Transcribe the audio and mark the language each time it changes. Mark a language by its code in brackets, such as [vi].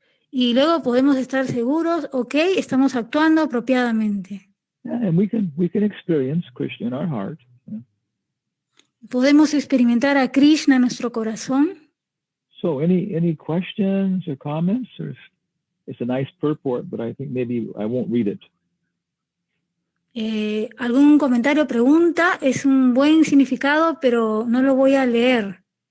[es] Y luego podemos estar seguros, okay, estamos actuando apropiadamente. [en] Yeah, and we can experience Krishna in our heart. Yeah. [es] Podemos experimentar a Krishna en nuestro corazón. [en] So any questions or comments? It's a nice purport, but I think maybe I won't read it. [es] ¿Algún comentario o pregunta? Es un buen significado, pero no lo voy a leer.